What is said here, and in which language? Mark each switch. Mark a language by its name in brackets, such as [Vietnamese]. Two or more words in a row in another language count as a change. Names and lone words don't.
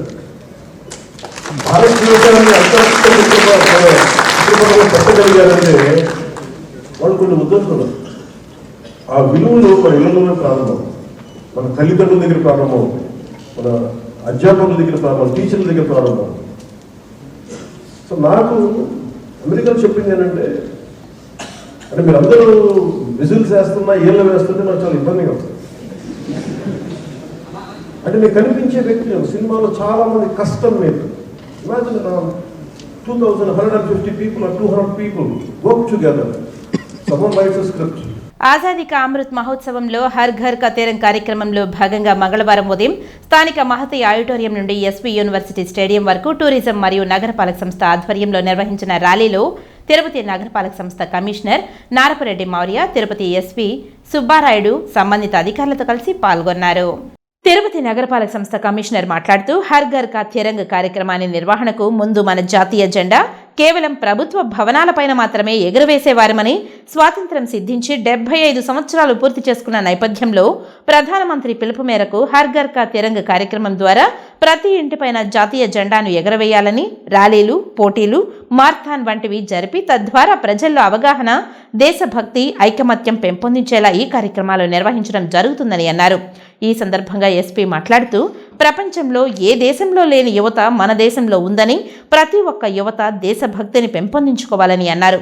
[Telugu] భారతదేశాన్ని పెట్టగలిగారంటే వాళ్ళు కొన్ని ఉద్దేశాలు, ఆ విలువలు మన ఇళ్లలోనే ప్రారంభం, మన తల్లిదండ్రుల దగ్గర ప్రారంభం, మన అధ్యాపకుల దగ్గర ప్రారంభం, టీచర్ల దగ్గర ప్రారంభం. సో నాకు అమెరికాలో చెప్పింది ఏంటంటే, అంటే మీరు అందరూ విజిల్స్ వేస్తున్నా ఏళ్ళు వేస్తుంటే నాకు చాలా ఇబ్బందిగా ఉంది. అంటే మీకు కనిపించే వ్యక్తులు సినిమాలో చాలా మంది కష్టం మీద, [English] ఇమాజిన్ 2,150 people or 200 people work together. Someone writes a script. [Telugu] ఆజాదీ కా అమృత్ మహోత్సవంలో హర్ ఘర్ కా తిరంగా కార్యక్రమంలో భాగంగా మంగళవారం ఉదయం స్థానిక మహతి ఆడిటోరియం నుండి ఎస్పీ యూనివర్సిటీ స్టేడియం వరకు టూరిజం మరియు నగరపాలక సంస్థ ఆధ్వర్యంలో నిర్వహించిన ర్యాలీలో తిరుపతి నగరపాలక సంస్థ కమిషనర్ నారపరెడ్డి మౌర్య, తిరుపతి ఎస్పీ సుబ్బారాయుడు సంబంధిత అధికారులతో కలిసి పాల్గొన్నారు. తిరుపతి నగరపాలక సంస్థ కమిషనర్ మాట్లాడుతూ హర్ ఘర్ కా తిరంగ కార్యక్రమాన్ని నిర్వహణకు ముందు మన జాతీయ జెండా కేవలం ప్రభుత్వ భవనాలపైన మాత్రమే ఎగురవేసేవారమని, స్వాతంత్ర్యం సిద్ధించి 75 సంవత్సరాలు పూర్తి చేసుకున్న నేపథ్యంలో ప్రధానమంత్రి పిలుపు మేరకు హర్ ఘర్ కా తిరంగ కార్యక్రమం ద్వారా ప్రతి ఇంటిపైన జాతీయ జెండాను ఎగరవేయాలని ర్యాలీలు, పోటీలు, మార్థాన్ వంటివి జరిపి తద్వారా ప్రజల్లో అవగాహన, దేశభక్తి, ఐకమత్యం పెంపొందించేలా ఈ కార్యక్రమాలు నిర్వహించడం జరుగుతుందని అన్నారు. ఈ సందర్భంగా ఎస్పీ మాట్లాడుతూ ప్రపంచంలో ఏ దేశంలో లేని యువత మన దేశంలో ఉందని, ప్రతి ఒక్క యువత దేశభక్తిని పెంపొందించుకోవాలని అన్నారు.